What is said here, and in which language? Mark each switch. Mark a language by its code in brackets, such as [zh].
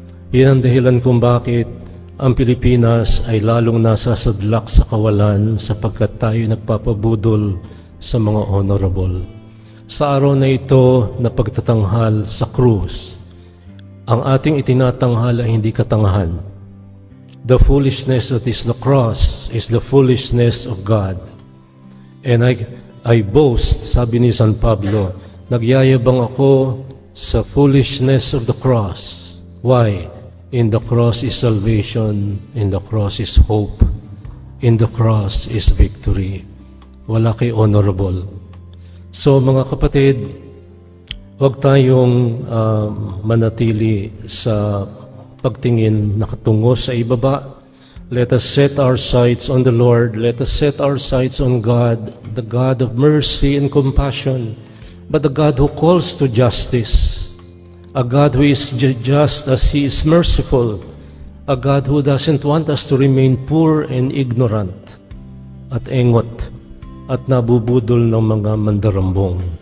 [tl] Iyan ang dahilan kung bakit ang Pilipinas ay lalong nasasadlak sa kawalan sapagkat tayo nagpapabudol sa mga honorable. Sa araw na ito na pagtatanghal sa krus, ang ating itinatanghal ay hindi katangahan. [en] The foolishness that is the cross is the foolishness of God. And I boast, [tl] sabi ni San Pablo, nagyayabang ako sa [en] foolishness of the cross. Why? In the cross is salvation, in the cross is hope, in the cross is victory. [tl] Wala kay honorable. So mga kapatid, huwag tayong manatili sa pagtingin nakatungo sa ibaba. [en] Let us set our sights on the Lord. Let us set our sights on God, the God of mercy and compassion, but the God who calls to justice, a God who is just as He is merciful, a God who doesn't want us to remain poor and ignorant [tl] at engot at nabubudol ng mga mandarambong.